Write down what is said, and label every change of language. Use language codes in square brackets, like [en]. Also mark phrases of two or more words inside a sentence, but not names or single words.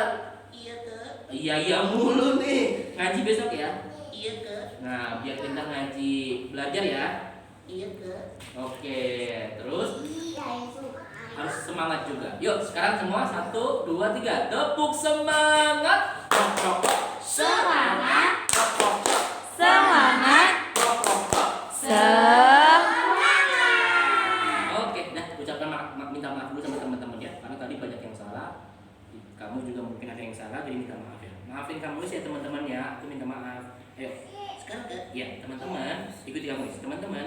[id] Iya kak. Iya mulu nih. Ngaji besok ya. Iya Kak. Nah, biar pintar ngaji. Belajar ya. Iya Kak. Oke, terus harus semangat juga. Yuk, sekarang semua 1, 2, 3. Tepuk semangat. Cok, cok, cok. Semangat. Cok, cok, cok. Semangat. Cok, cok, cok. Oke, nah ucapkan minta maaf dulu sama teman-teman ya. Karena tadi banyak yang salah. Kamu juga mungkin ada yang salah, jadi minta maaf ya. Maafin kamu ya teman-teman ya. Aku minta maaf. Ayo. Sekarang Kak. Ya, teman-teman, ikuti kamu. Teman-teman,